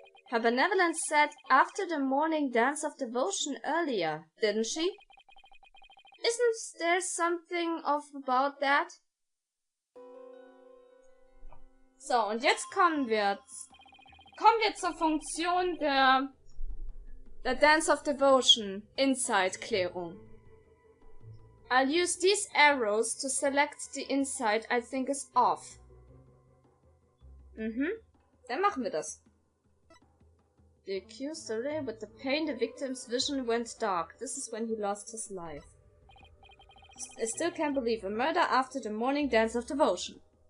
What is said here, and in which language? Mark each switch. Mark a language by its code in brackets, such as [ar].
[en] Her Benevolence said after the morning dance of devotion earlier, didn't she? Isn't there something off about that? [de] So, und jetzt kommen wir zur Funktion der Dance of Devotion Insight-Klärung. [en] I'll use these arrows to select the insight I think is off. [de] Dann machen wir das. [en] The accused away with the pain, the victim's vision went dark. This is when he lost his life. I still can't believe a murder after the morning dance of devotion.